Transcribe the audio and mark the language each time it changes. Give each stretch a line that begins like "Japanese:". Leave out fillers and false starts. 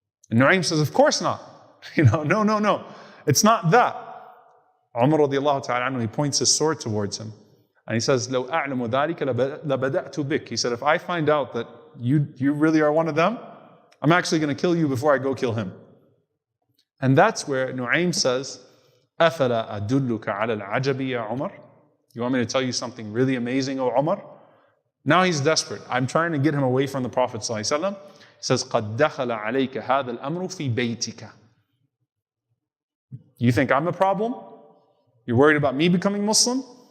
English: And Nu'aym says, of course not. No. It's not that. Umar radiallahu ta'ala anhu, he points his sword towards him. And he says,
Arabic: لَوْ أَعْلَمُ ذَلِكَ لَبَدَأْتُ بِكَ.
English: He said, if I find out that you really are one of them, I'm actually going to kill you before I go kill him. And that's where Nu'aym says,
Arabic: أَفَلَا أَدُلُّكَ عَلَى الْعَجَبِ يَا عُمَرْ.
English: You want me to tell you something really amazing, O Umar? Now he's desperate. I'm trying to get him away from the Prophet ﷺ. He says,
Arabic: قَدْ دَخَلَ عَلَيْكَ هَذَا الْأَمْرُ فِي بَيْتِكَ.
English: You think I'm the problem? You're worried about me becoming Muslim?